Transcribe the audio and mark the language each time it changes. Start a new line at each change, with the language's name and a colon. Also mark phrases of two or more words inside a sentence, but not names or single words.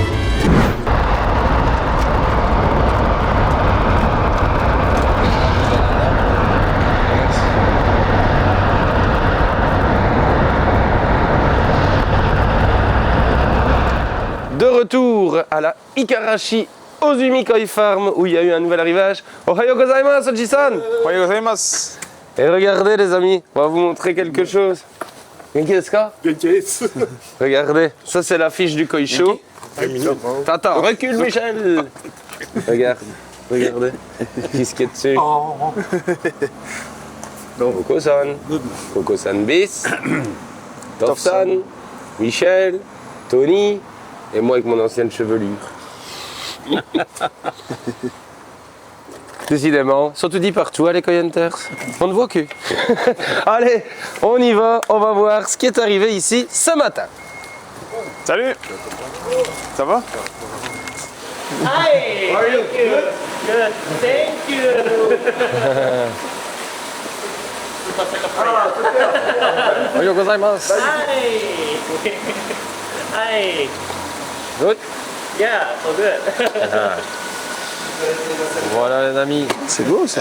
French: De retour à la Ikarashi Ozumi Koi Farm où il y a eu un nouvel arrivage.
Japanese: おはようございます、おじさん. おはようございます.
French: Et regardez les amis, on va vous montrer quelque chose.
Japanese: 元気ですか?
French: Regardez, ça c'est l'affiche du Koi Show. Attends, recule Michel. Regarde, regardez. Qu'est-ce qu'il y a dessus? Coco-san, Coco-san bis, Tof-san, Michel, Tony et moi avec mon ancienne chevelure. Décidément, sont tout dit partout, les Coyenters. On ne voit que. Allez, on y va, on va voir ce qui est arrivé ici ce matin. Salut. Ça va?
English: Hi! How are you? Good. Good. Thank you.
Japanese: おはようございます.
English: Hi. Hi. Good. Yeah, so good.
French: Voilà les amis. C'est beau ça.